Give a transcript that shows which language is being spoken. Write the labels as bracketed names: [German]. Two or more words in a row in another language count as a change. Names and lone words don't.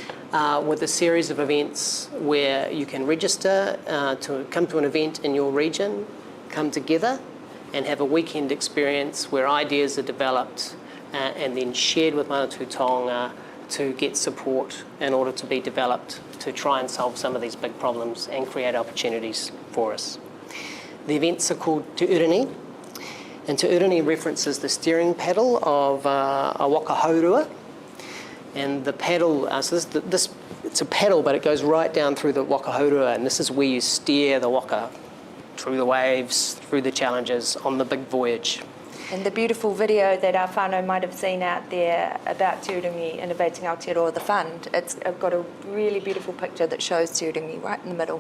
[English] with a series of events where you can register to come to an event in your region, come together and have a weekend experience where ideas are developed and then shared with Manatū Taonga to get support in order to be developed to try and solve some of these big problems and create opportunities for us. The events are called Te Urungi, and Te Urungi references the steering paddle of a [Māori] waka haurua. [English] And the paddle, it's a paddle, but it goes right down through the [Māori] waka haurua, [English] and this is where you steer the waka through the waves, through the challenges on the big voyage. And the beautiful video that our whānau might have seen out there about Te Urungi, Innovating Aotearoa, the fund, it's got a really beautiful picture that shows Te Urungi right in the middle.